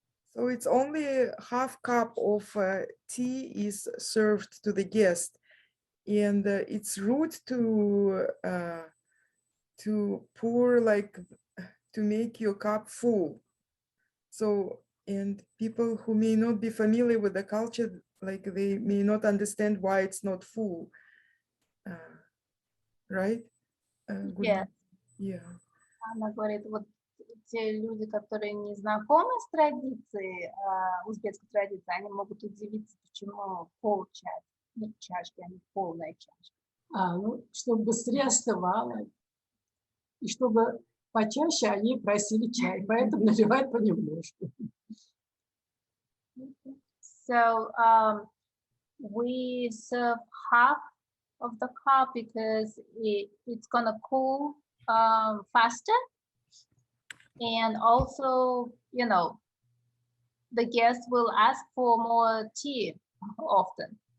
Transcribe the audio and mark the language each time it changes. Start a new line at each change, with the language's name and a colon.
English: So it's only half cup of tea is served to the guest, and it's rude to pour, like, to make your cup full. So, and people who may not be familiar with the culture, like they may not understand why it's not full, right? Yeah. Yeah.
Russian: Она говорит, вот те люди, которые не знакомы с традицией, узбекской традиции, они могут удивиться, почему чашки, а не полная чашка. Ну, чтобы быстрее остывало, и чтобы почаще они просили чай, поэтому наливают понемножку.
English: So we serve half of the cup because it's gonna cool faster, and also, the guests will ask for more tea often.